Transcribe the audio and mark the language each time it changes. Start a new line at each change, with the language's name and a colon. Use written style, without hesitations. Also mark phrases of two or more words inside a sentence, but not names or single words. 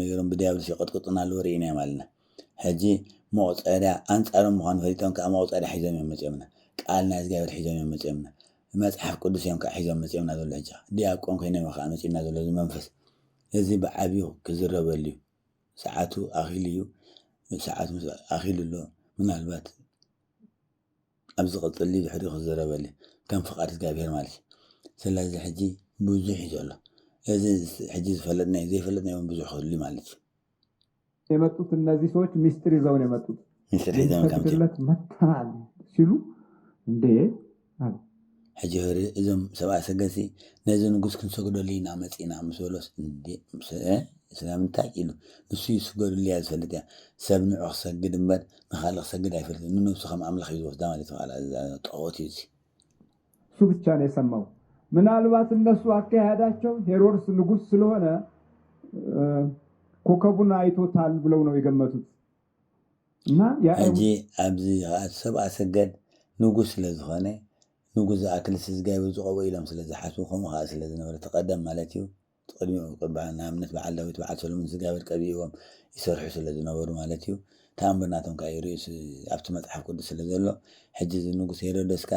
Tigrinya: ገይሮም ብዲያብሎስ ይቐጥቅጡና ኣለዎ ርኢና እዮም ኣለና። ሕጂ መቁፀርያ አንጻሮም ምዃኑ ፈሊጦም ከዓ መቁፀርያ ሒዞም እዮም መፅኦምና። ቃል ናይ እግዚኣብሔር ሒዞም እዮም መፅኦምና። መፅሓፍ ቅዱስ እዮም ከዓ ሒዞም መፅኦምና ዘሎ። ሕጂ ዲያቆን ኮይኖም ከዓ መፂና ዘሎ እዚ መንፈስ እዚ ብዓብዪ ክዝረበሉ እዩ። ሰዓቱ ኣኺሉ እዩ። ሰዓቱ ኣኺሉ ኣሎ። ምናልባት ኣብ ዝቕፅል ድሕሪኡ ክዝረበሉ ከም ፍቃድ እግዚኣብሔር ማለት እዩ። ስለዚ ሕጂ ብዙሕ እዩ ዘሎ። እዚ ሕጂ ዝፈለጥናዮ ዘይፈለጥናዮ ብዙሕ ክህሉ ማለት እዩ።
Amharic: የመጡት እነዚህ ሰዎች ሚስጥር ይዘው ነው የመጡት። ሚስጥር ይዘው ከመጡለት መተናል ሲሉ እንዴ አሉ።
Tigrinya: ሕጂ እዞም ሰብአ ሰገሲ ነዚ ንጉስ ክንሰግደሉ ኢና መፂና ምስ በሎስ እንዴ ስለምንታይ ኢሉ ንሱ ይስገድሉ እያ ዝፈልጥ እያ። ሰብ ንዑ ክሰግድ እምበር ንካልእ ክሰግድ ኣይፈልጥን። ንነብሱ ከም ኣምላኽ እዩ ዝወስዳ ማለት ጠወት እዩ።
Amharic: እሱ ብቻ ነው የሰማው። ምናልባት እነሱ አካሄዳቸው ሄሮድስ ንጉስ ስለሆነ ኮከቡን አይቶታል ብለው ነው የገመቱት። እና
Tigrinya: ሕጂ ኣብዚ ሰብአ ሰገድ ንጉስ ስለዝኾነ ንጉስ ዝኣክልስ ዝጋይብር ዝቐበ ኢሎም ስለዝሓስቡ ከምኡ ከዓ ስለዝነበረ ተቐደም ማለት እዩ። ቅድሚኡ ንኣብነት በዓል ዳዊት በዓል ሰሎሞን ዝጋብር ቀቢዎም ይሰርሑ ስለዝነበሩ ማለት እዩ። ተኣምርናቶም ከዓ ይርእዩ ኣብቲ መፅሓፍ ቅዱስ ስለዘሎ ሕጂ እዚ ንጉስ ሄሮደስ ከዓ